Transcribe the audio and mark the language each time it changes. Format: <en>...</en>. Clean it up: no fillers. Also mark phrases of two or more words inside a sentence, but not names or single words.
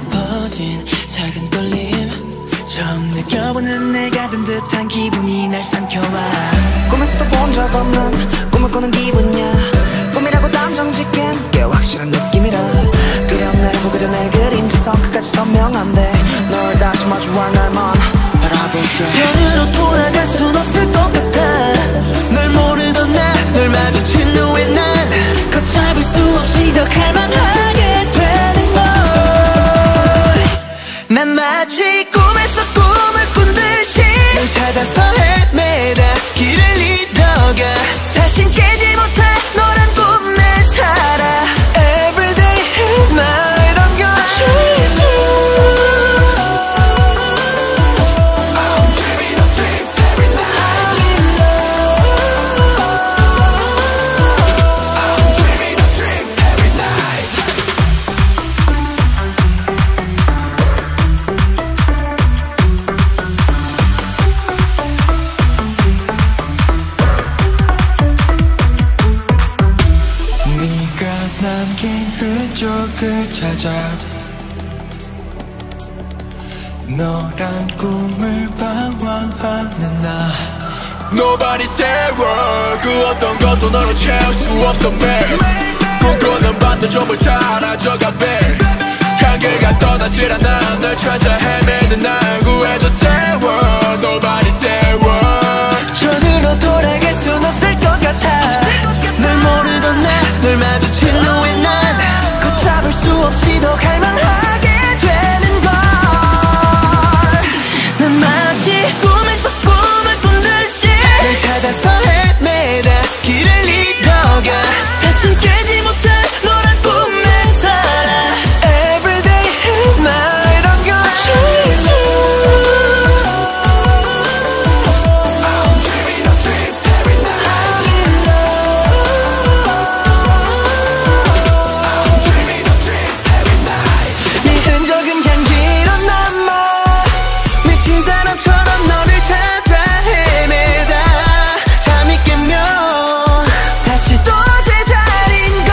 <ko>퍼진 작은 떨림 처음 느껴보는 내가 든 듯한 기분이 날 삼켜와 꿈에서도 본 적 없는 꿈을 꾸는 기분이야 꿈이라고 단정 짓긴 꽤 확실한 느낌이라 그려내고 그려 내 그림자선 끝까지 선명한데 널 다시 마주한 날만 바라볼게 전으로 돌아갈 순 없을 것 같아 널 모르던 널 마주친 후에 난 걷잡을 수 없이 더 갈망하게 되는 걸 난 마치 꿈에서 꿈을 꾼 듯이 널 찾아서 헤매다 길을 잃어가 다신 깨지 못해 너란 꿈 내 살아</ko> <en>Everyday and night on your dreams I'm dreaming a dream every night I'm in love I'm dreaming a dream every night</en> <ko>네가 남긴 흔적을 찾아 너란 꿈을 방황하는 나</ko> <en>Nobody say word</en> <ko>그 어떤 것도 너를 채울 수 없어 매일 꿈꾸는 밤도 전부 사라져가 babe 향기가 떠나질 않아 널 찾아 헤매는 날 구해줘</ko> <en>say word Nobody say word</en> <ko>전으로 돌아갈 순 없을 것 같아 널 모르던 널 마주친 후에 난 걷잡을 수 없이 더 갈망하게 되는 걸 난 마치 꿈에서 꿈을 꾼 듯이 널 찾아서 헤매다 길을 잃어가 다시 깨지 못해 너란 꿈 내 살아</ko> <en>Everyday and night on your dreams I'm dreaming a dream every night I'm in love I'm dreaming a dream every night</en> <ko>네 흔적은 향기로 남아 미친 사람처럼 너를 찾아 헤매다 잠이 깨면 다시 또 제자리</ko>